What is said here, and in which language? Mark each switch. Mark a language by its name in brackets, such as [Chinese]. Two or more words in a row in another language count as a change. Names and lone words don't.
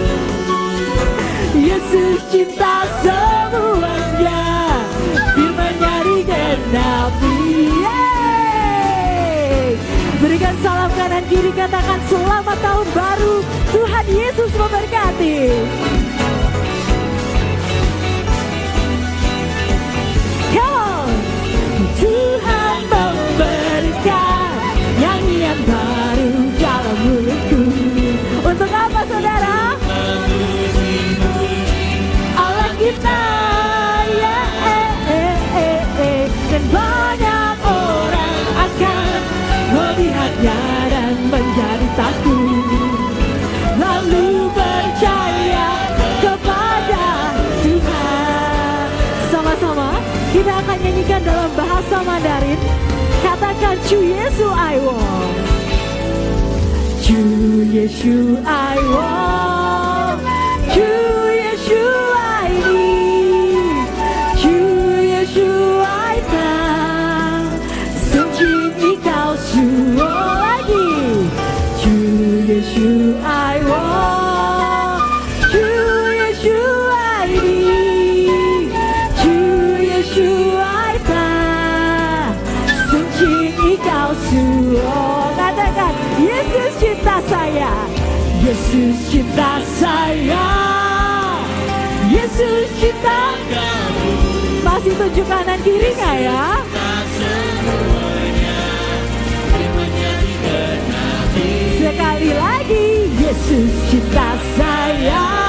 [Indonesian] Yesus cinta semuanya, firman-Nya digenapi. Yeay. Berikan salam kanan kiri, katakan, selamat tahun baru. Tuhan Yesus memberkati. [English] Come on. [Indonesian] Tuhan memberikan nyanyian baru dalam mulutku. Untuk apa, saudara? Allah kita, ya, dan banyak orang akan melihatnya dan menjadi takut, lalu percaya kepada Tuhan. Sama-sama kita akan nyanyikan dalam bahasa Mandarin. [Chinese] Katakan, 主耶稣爱我，主耶稣爱我，主耶稣爱你，主耶稣爱他. 圣经你告诉我 lagi, 主耶稣爱我，主耶稣爱你，主耶稣爱他. 圣经你告诉我. [Indonesian] Katakan, Yesus cinta saya. Yesus cinta saya. Yesus cinta kamu. Masih tunjuk kanan kirinya ya. Sekali lagi, Yesus cinta saya.